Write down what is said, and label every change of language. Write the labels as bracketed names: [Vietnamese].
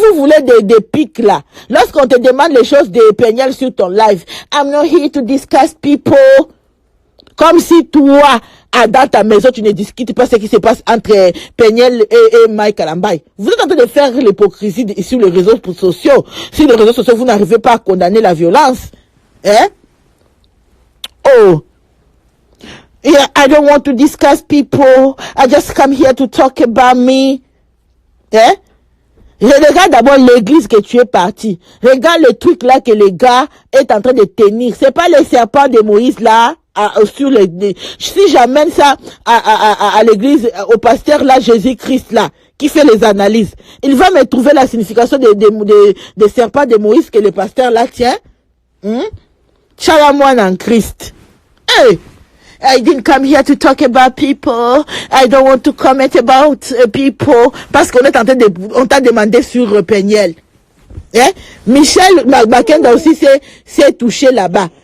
[French] vous voulez des pics là, lorsqu'on te demande les choses de Peniel sur ton live, [English] I'm not here to discuss people. [French] Comme si toi, dans ta maison, tu ne discutes pas ce qui se passe entre Peniel et Mike Kalambaye. Vous êtes en train de faire l'hypocrisie sur les réseaux sociaux. Sur les réseaux sociaux, vous n'arrivez pas à condamner la violence. Hein? Oh. [English] Yeah, I don't want to discuss people. I just come here to talk about me. [French] Hein? Regarde d'abord l'église que tu es parti. Regarde le truc là que le gars est en train de tenir. C'est pas les serpents de Moïse là. Sur si j'amène ça à l'église, au pasteur là, Jésus-Christ là, qui fait les analyses, il va me trouver la signification des serpents de Moïse que le pasteur là tient. Chalamoine en Christ. Hey! [English] I didn't come here to talk about people. I don't want to comment about people. [French] Parce qu'on est en train on t'a demandé sur Peniel. Hein? Michel Makenda aussi s'est touché là-bas.